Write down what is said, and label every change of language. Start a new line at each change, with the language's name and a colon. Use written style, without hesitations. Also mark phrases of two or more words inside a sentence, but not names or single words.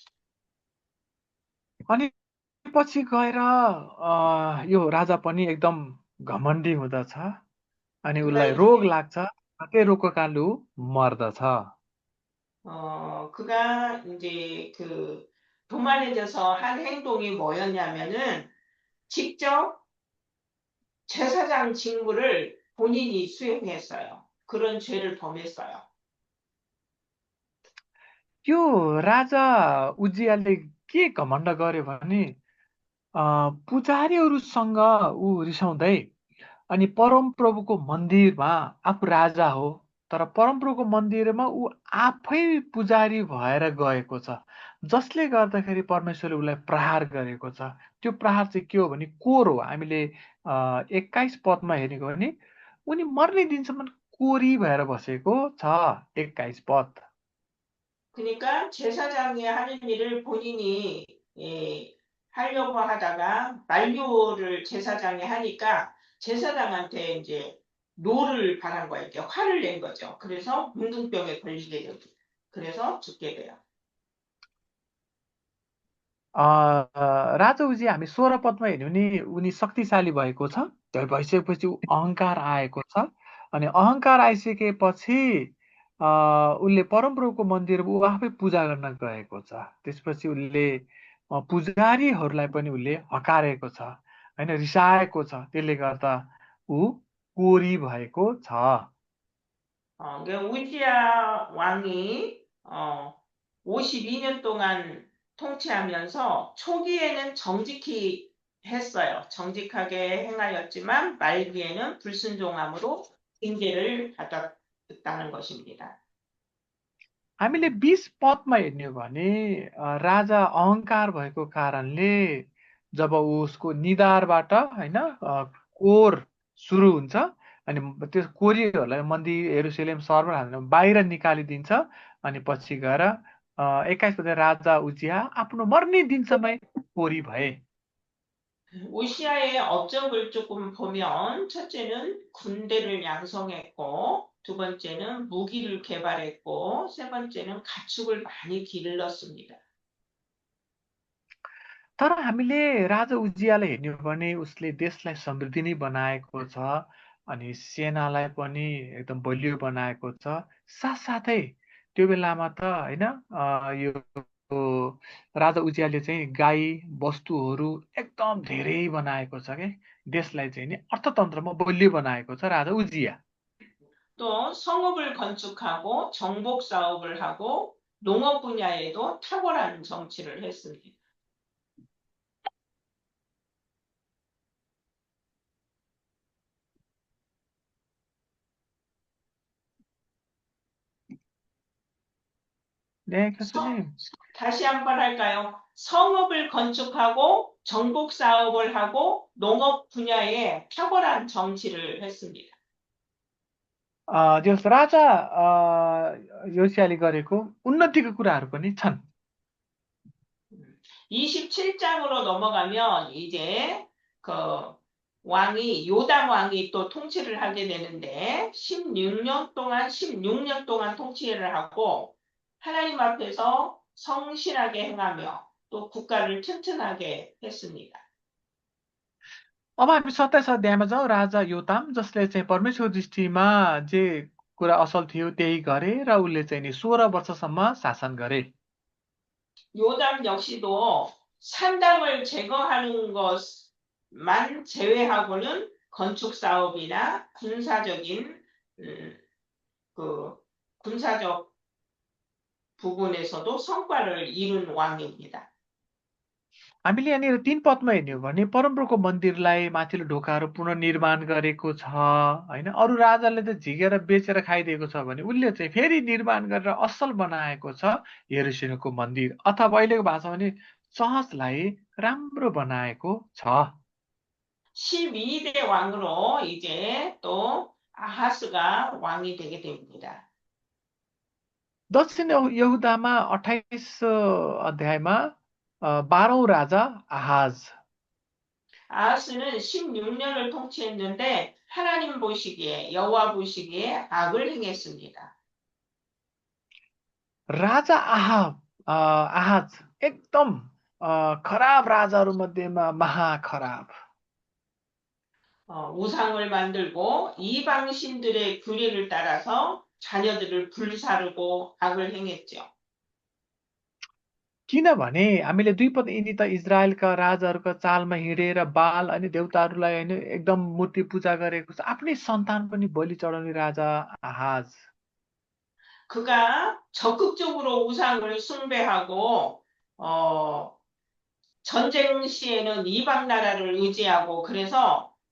Nepali: अनि पछि गएर यो राजा पनि एकदम घमण्डी हुँदछ, अनि उसलाई रोग लाग्छ, त्यो रोगको कारणले ऊ मर्दछ।
Korean: 그가 이제 그 교만해져서 한 행동이 뭐였냐면은 직접 제사장 직무를 본인이 수행했어요. 그런 죄를 범했어요.
Nepali: यो राजा उज्जियाले के घमण्ड गर्यो भने पुजारीहरूसँग ऊ रिसाउँदै अनि परमप्रभुको मन्दिरमा आफू राजा हो, तर परमप्रभुको मन्दिरमा ऊ आफै पुजारी भएर गएको छ, जसले गर्दाखेरि परमेश्वरले उसलाई प्रहार गरेको छ। त्यो प्रहार चाहिँ के हो भने कोर हो। हामीले 21 पदमा हेरेको भने उनी मर्ने दिनसम्म कोरी भएर बसेको छ। 21 पद।
Korean: 그러니까 제사장이 하는 일을 본인이 하려고 하다가 만료를 제사장이 하니까 제사장한테 이제 노를 바란 거예요. 이렇게 화를 낸 거죠. 그래서 문둥병에 걸리게 되고 그래서 죽게 돼요.
Nepali: राजा उजी हामी 16 पदमा हेर्यौँ भने उनी शक्तिशाली भएको छ, भइसकेपछि अहङ्कार आएको छ, अनि अहङ्कार आइसकेपछि उसले परमप्रभुको मन्दिरमा ऊ आफै पूजा गर्न गएको छ। त्यसपछि उसले पुजारीहरूलाई पनि उसले हकारेको छ, होइन, रिसाएको छ। त्यसले गर्दा ऊ कोरी भएको छ।
Korean: 그러니까 우지야 왕이 52년 동안 통치하면서 초기에는 정직히 했어요. 정직하게 행하였지만 말기에는 불순종함으로 징계를 받았다는 것입니다.
Nepali: हामीले 20 पदमा हेर्ने हो भने राजा अहङ्कार भएको कारणले जब उसको निधारबाट होइन कोर सुरु हुन्छ अनि त्यो कोरीहरूलाई मन्दिर यरुशलेम सहरमा हालेर बाहिर निकालिदिन्छ अनि पछि गएर 21 पद राजा उजिया आफ्नो मर्ने दिनसम्म कोरी भए।
Korean: 우시아의 업적을 조금 보면 첫째는 군대를 양성했고 두 번째는 무기를 개발했고 세 번째는 가축을 많이 길렀습니다.
Nepali: तर हामीले राजा उजियालाई हेर्ने हो भने उसले देशलाई समृद्धि नै बनाएको छ अनि सेनालाई पनि एकदम बलियो बनाएको छ। साथसाथै त्यो बेलामा त होइन यो राजा उजियाले चाहिँ गाई वस्तुहरू एकदम धेरै बनाएको छ के देशलाई चाहिँ नि अर्थतन्त्रमा बलियो बनाएको छ राजा उजिया।
Korean: 또 성읍을 건축하고 정복 사업을 하고 농업 분야에도 탁월한 정치를 했습니다. 네, 교수님. 다시 한번 할까요? 성읍을 건축하고 정복 사업을 하고 농업 분야에 탁월한 정치를 했습니다.
Nepali: जस राजा योसियाले गरेको उन्नतिको कुराहरू पनि छन्।
Korean: 27장으로 넘어가면 이제 그 왕이 요담 왕이 또 통치를 하게 되는데 16년 동안 통치를 하고 하나님 앞에서 성실하게 행하며 또 국가를 튼튼하게 했습니다.
Nepali: अब हामी 27 अध्यायमा जाउँ। राजा योताम जसले चाहिँ परमेश्वर दृष्टिमा जे कुरा असल थियो त्यही गरे र उसले चाहिँ नि 16 वर्षसम्म शासन गरे।
Korean: 요담 역시도 산당을 제거하는 것만 제외하고는 건축 사업이나 군사적 부분에서도 성과를 이룬 왕입니다.
Nepali: हामीले यहाँनिर 3 पदमा हेर्ने हो भने परमप्रभुको मन्दिरलाई माथिल्लो ढोकाहरू पुनर्निर्माण गरेको छ होइन। अरू राजाले त झिकेर बेचेर खाइदिएको छ भने उसले चाहिँ फेरि निर्माण गरेर असल बनाएको छ यरुशलेमको मन्दिर, अथवा अहिलेको भाषामा भने चर्चलाई राम्रो बनाएको छ।
Korean: 12대 왕으로 이제 또 아하스가 왕이 되게 됩니다.
Nepali: दक्षिण यहुदामा 28 अध्यायमा 12औं राजा आहाज।
Korean: 아하스는 16년을 통치했는데 하나님 보시기에 여호와 보시기에 악을 행했습니다.
Nepali: राजा आहाज एकदम खराब राजाहरू मध्येमा महाखराब।
Korean: 우상을 만들고 이방 신들의 규례를 따라서 자녀들을 불사르고 악을 행했죠.
Nepali: किनभने हामीले 2 पद यिनी त इजरायलका राजाहरूका चालमा हिँडेर बाल अनि देवताहरूलाई होइन एकदम मूर्ति पूजा गरेको छ। आफ्नै सन्तान पनि बलि चढाउने राजा आहाज।
Korean: 그가 적극적으로 우상을 숭배하고 전쟁 시에는 이방 나라를 의지하고 그래서